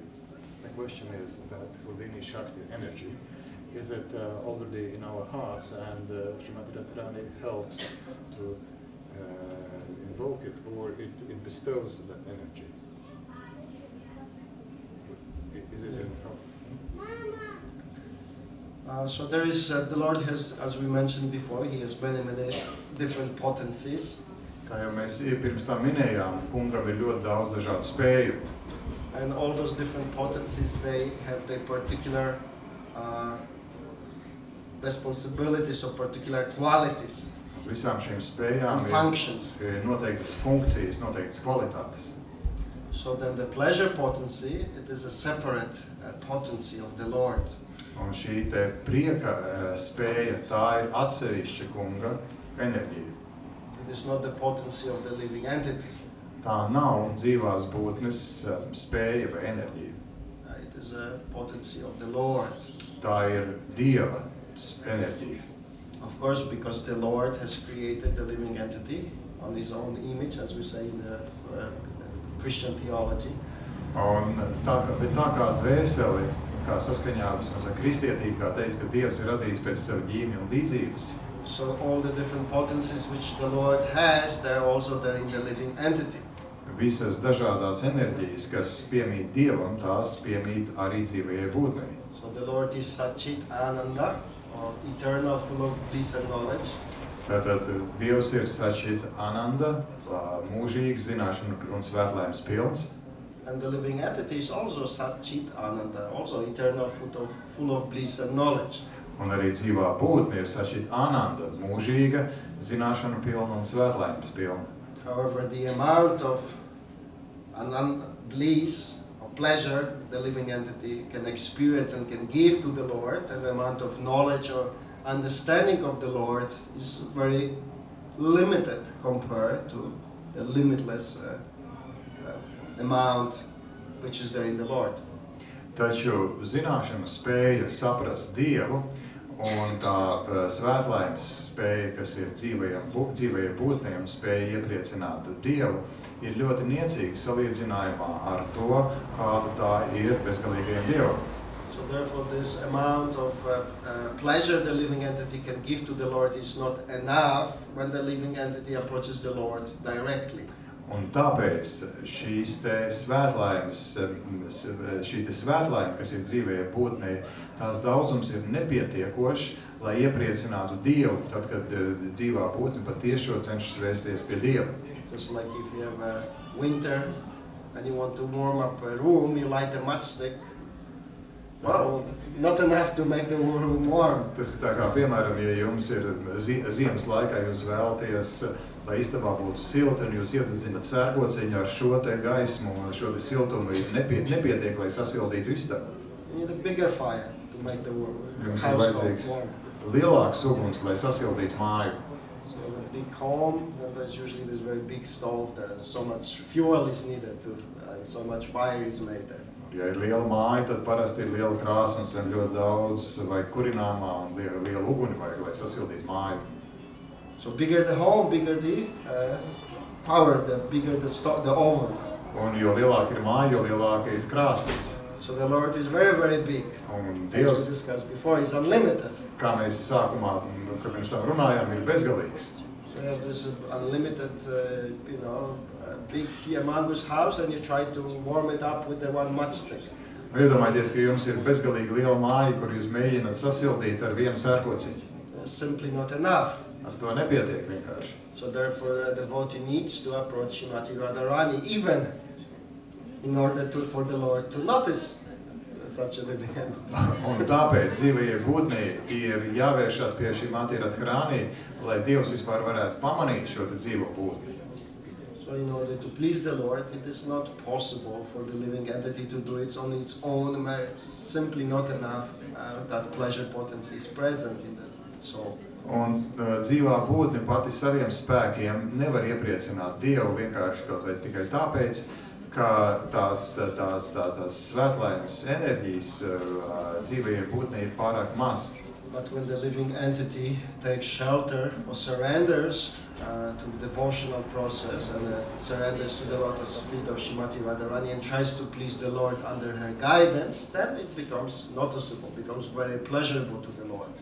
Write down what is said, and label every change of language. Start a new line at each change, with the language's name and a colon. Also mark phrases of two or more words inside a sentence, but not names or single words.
English: The question is that
Sanskrit: Dīnī Šakti
English: energy, is it already in our hearts, and Srimati Radharani helps to invoke it, or it bestows that energy? Is it in So there is, the Lord has, as we mentioned before, He has many different potencies.
Latvian: Kā jau mēs pirms tā minējām, kungam ir ļoti daudz dažādu spēju.
English: And all those different potencies, they have their particular responsibilities or particular qualities.
Latvian: Visām šīm spējām ir noteiktas funkcijas, noteiktas kvalitātes.
English: So then the pleasure potency, it is a separate potency of the Lord.
Latvian: Un šī te prieka spēja, tā ir atsevišķa kunga enerģija.
English: It is not the potency of the living entity.
Latvian: Tā nav dzīvās būtnes spēja vai enerģija.
English: It is a potency of the Lord.
Latvian: Tā ir Dieva enerģija.
English: Of course, because the Lord has created the living entity on His own image, as we say in the Christian theology.
Latvian: Un tā kā dvēseli, kā saskaņā ar kristietību, kā teiks, ka Dievs ir radījis pēc sava ģīmja un līdzības.
English: So all the different potencies which the Lord has, they're also there in the living entity.
Latvian: Visas dažādās enerģijas, kas piemīt Dievam, tās piemīt arī dzīvajai būtnei.
English: So the Lord is
Sanskrit: Satchit Ananda,
English: or eternal, full of bliss and knowledge.
Latvian: Tātad Dievs ir
Sanskrit: Satchit Ananda,
Latvian: mūžīgs, zināšanu un svētlaimes pilns.
English: And the living entity is also
Sanskrit: Satchit Ananda,
English: also eternal, full of bliss and knowledge.
Latvian: Un arī dzīvā būtne ir
Sanskrit: Satchit Ananda,
Latvian: mūžīga, zināšanu pilna un svētlaimes pilna.
English: However, the amount of bliss or pleasure the living entity can experience and can give to the Lord, and the amount of knowledge or understanding of the Lord is very limited compared to the limitless amount which is there in the Lord.
Latvian: Taču zināšanu spēja saprast Dievu un tā svētlaimes spēja, kas ir dzīvajai būtnei un spēja iepriecināt Dievu, ir ļoti niecīga salīdzinājumā ar to, kādu tā ir bezgalīgajam Dievam.
English: So therefore this amount of pleasure the living entity can give to the Lord is not enough when the living entity approaches the Lord directly.
Latvian: Un tāpēc šī svētlaime, kas ir dzīvajai būtnei, tās daudzums ir nepietiekošs, lai iepriecinātu Dievu, tad, kad dzīvā būtne patiešo cenšas vēsties pie Dieva.
English: Just like if you have a winter and you want to warm up a room, you light a matchstick. Well, not enough to make the room warm.
Latvian: Tas ir tā kā, piemēram, ja jums ir ziemas laikā, jūs vēlaties, lai istabā būtu silti, un jūs iededzināt sērkociņu ar šo te gaismu, šo te siltumu, nepietiek, lai sasildītu istabu.
English: You need a bigger fire to make the
Latvian: Jums ir
English: house
Latvian: vajadzīgs
English: warm.
Latvian: lielāks uguns, lai sasildītu māju.
English: So in a big home, then there's usually this very big stove there, and so much fuel is needed to, and so much fire is made there.
Latvian: Ja ir liela māja, tad parasti ir liela krāsnes un ļoti daudz vajag kurināmā un liela uguni vajag, lai sasildītu māju.
English: So bigger the home, bigger the power, the bigger the oven.
Latvian: Un jo lielāka ir māja, jo lielāka ir krāsnes.
English: So the Lord is very, very big.
Latvian: Un
English: As we
Latvian: Dievs,
English: discussed before, is unlimited.
Latvian: kā mēs sākumā, kad pirms tam runājām, ir bezgalīgs.
English: So you have this unlimited, big humongous house, and you try to warm it up with the one matchstick.
Latvian: Iedomājieties, ka jums ir bezgalīgi liela māja, kur jūs mēģināt sasildīt ar vienu sērkociņu.
English: It's simply not enough.
Latvian: Ar to nepietiek vienkārši.
English: So therefore, the devotee needs to approach Srimati Radharani, even in order for the Lord to notice such a living entity.
Latvian: Un tāpēc dzīvajai būtnei ir jāvēršās pie Srimati Radharani, lai Dievs vispār varētu pamanīt šo te dzīvo būtni.
English: So in order to please the Lord, it is not possible for the living entity to do it on its own merits. Simply not enough that pleasure potency is present in the soul.
Latvian: Un dzīvā būtne pati saviem spēkiem nevar iepriecināt Dievu vienkārši kaut vai tikai tāpēc, ka tās svētlaimes enerģijas dzīvajai būtnei ir pārāk maz.
English: But when the living entity takes shelter or surrenders to the devotional process and surrenders to the lotus feet of Srimati Radharani and tries to please the Lord under her guidance, then it becomes noticeable, becomes very pleasurable to the Lord.